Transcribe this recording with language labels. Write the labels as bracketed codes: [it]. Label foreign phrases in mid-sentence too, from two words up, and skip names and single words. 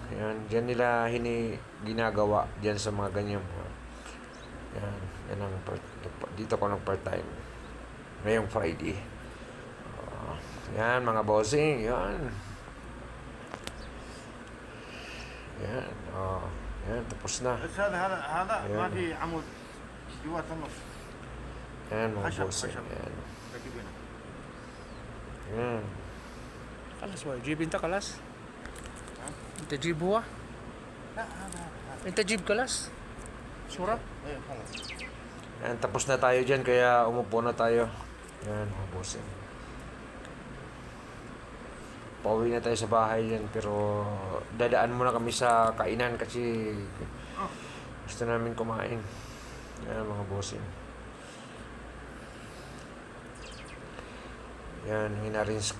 [tl] Yan, dyan nila ginagawa dyan sa mga ganyan. Yan ang dito ko ng part-time. Ngayong Friday. Yan mga bossing, yan. Yan, yan, tapos na. [ar] هذا ما في عمود جوات النص. [tl] Yan mga bossing, yan. Yan. [ar] خلاص هو جيب انت خلاص انت جيب هو لا هذا انت جيب خلاص صورة ايه خلاص. [tl] Yan, tapos na tayo dyan, kaya umupo na tayo. Yan mga bossing. Pauwi na tayo sa bahay dyan, pero dadaan muna kami sa kainan kasi gusto namin kumain. Yan mga bossing. Yan, hinarins ko.